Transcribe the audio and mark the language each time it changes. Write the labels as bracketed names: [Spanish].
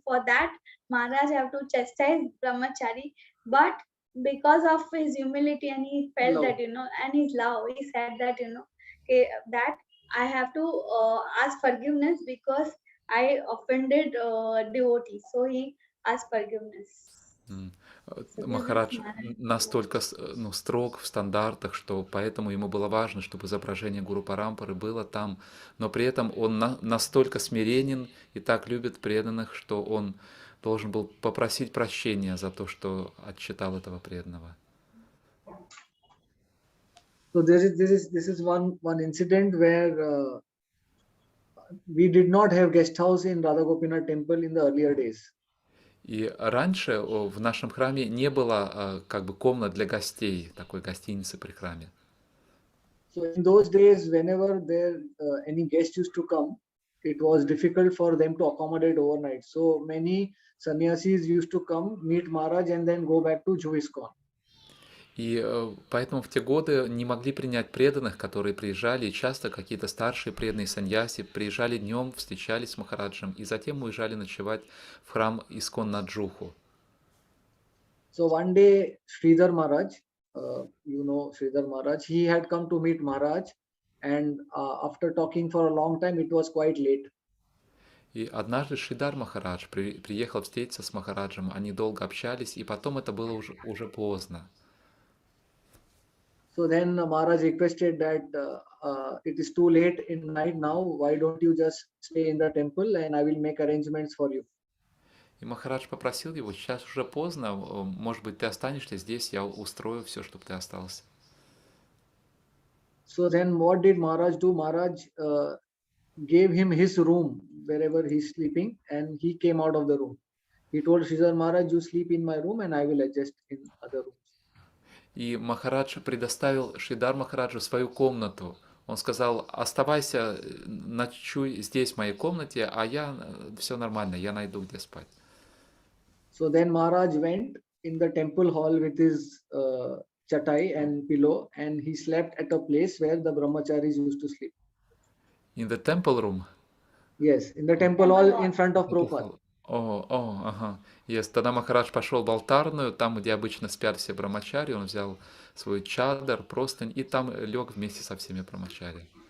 [English] For that, Maharaj have to chastise brahmachari, but because of his humility and he felt that and his love, he said that that I have to ask forgiveness because I offended devotee, so he asked forgiveness. [Russian] Махарадж настолько строг в стандартах, что поэтому ему было важно, чтобы изображение Гуру Парампары было там, но при этом он настолько смиренен и так любит преданных, что он должен был попросить прощения за то, что отчитал этого преданного. [English] So this is one incident where we did not have guest house in Radha Gopinath temple in the earlier days. [Russian] И раньше в нашем храме не было как бы комнат для гостей, такой гостиницы при храме. [English] So in those days, whenever there any guest used to come, it was difficult for them to accommodate overnight. So many sannyasis used to come, meet Maharaj, and then go back to Juiskon. [Russian] И поэтому в те годы не могли принять преданных, которые приезжали, и часто какие-то старшие преданные саньяси приезжали днем, встречались с Махараджем, и затем уезжали ночевать в храм Искон на Джуху. [English] So one day, Sridhar Maharaj, Sridhar Maharaj, he had come to meet Maharaj, and after talking for a long time, it was quite late. [Russian] И однажды Шридар Махарадж приехал встретиться с Махараджем, они долго общались, и потом это было уже поздно. [English] So then Maharaj requested that it is too late in night now, why don't you just stay in the temple and I will make arrangements for you. [Russian] И Махарадж попросил его: сейчас уже поздно, может быть, ты останешься здесь, я устрою все, чтобы ты остался. [English] So then what did Maharaj do? Maharaj gave him his room wherever he's sleeping, and he came out of the room. He told Sridhar Maharaj, you sleep in my room and I will adjust in other rooms. [Russian] И Махарадж предоставил Шридар Махараджу свою комнату. Он сказал: оставайся, ночуй здесь, в моей комнате, а я все нормально, я найду, где спать. [English] So then Maharaj went in the temple hall with his chatai and pillow, and he slept at a place where the brahmacharis used to sleep. In the temple room? Yes, in the temple hall in front of Prabhupada. [Russian] Ага. [English] Yes. [Russian] Тогда Махарадж пошел в алтарную, там, где обычно спят все брамачари, он взял свой чадр, простынь, и там лег вместе со всеми брамачари.